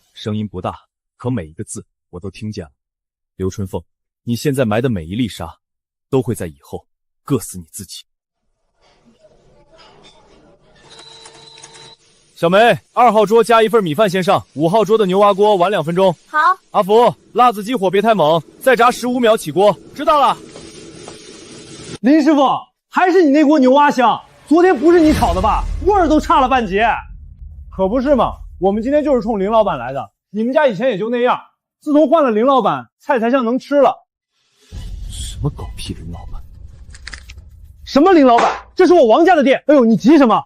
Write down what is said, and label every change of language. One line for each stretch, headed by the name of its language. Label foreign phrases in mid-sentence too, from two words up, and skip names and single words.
Chinese: 聲音不大，可每一個字我都聽見了。劉春鳳，你現在埋的每一粒沙，都會在以後硌死你自己。小梅，2號桌加1份米飯先上，5號桌的牛蛙鍋晚2分鐘。好。阿福，辣子雞火別太猛，再炸15秒起鍋。知道了。林師傅，還是你那鍋牛蛙香，昨天不是你炒的吧？味兒都差了半截。可不是嘛，我們今天就是衝林老板來的，你們家以前也就那樣，自從換了林老板，菜才像能吃了。什么狗屁林老板？什麼林老板？這是我王家的店。哎呦，你急什麼？